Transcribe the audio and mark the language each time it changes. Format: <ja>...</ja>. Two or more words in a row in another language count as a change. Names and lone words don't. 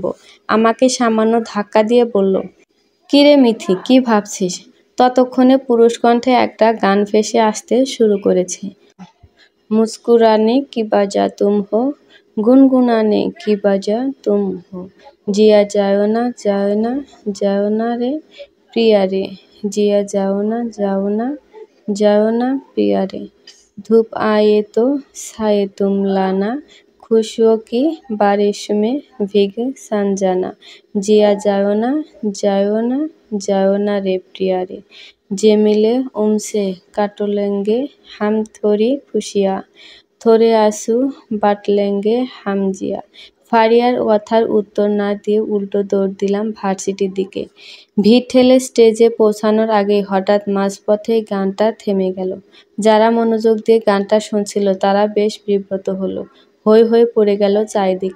<bn>আমাকে সামান্য ধাক্কা দিয়ে বলল, কিরে মিথি, কি ভাবছিস? ততক্ষণে পুরুষ কণ্ঠে একটা গান ভেসে আসতে শুরু করেছে।</bn> <hi>मुस्कुराने की वजह तुम हो, गुनगुनाने की वजह तुम हो, जिया जाओ ना जाओ ना जाओ ना रे प्रिया रे, जिया जाओ ना जाओ ना जाओ ना प्रिया रे, धूप आए तो साए तुम लाना, खुशियों की बारिश में भीग सन जाना, जिया जाओ ना रे प्रिया रे, जे मिले उनसे काट लेंगे हम थोड़ी खुशियाँ, थोड़े आंसू बाट लेंगे हम जिया।</hi> <bn>ফারিয়ার কথার উত্তর না দিয়ে উল্টো দৌড় দিলাম ভার্সিটির দিকে। ভিড় ঠেলে স্টেজে পৌঁছানোর আগেই হঠাৎ মাঝপথেই গানটা থেমে গেল। যারা মনোযোগ দিয়ে গানটা শুনছিল তারা বেশ বিব্রত হলো। হৈ হৈ পড়ে গেল চারিদিকে।</bn>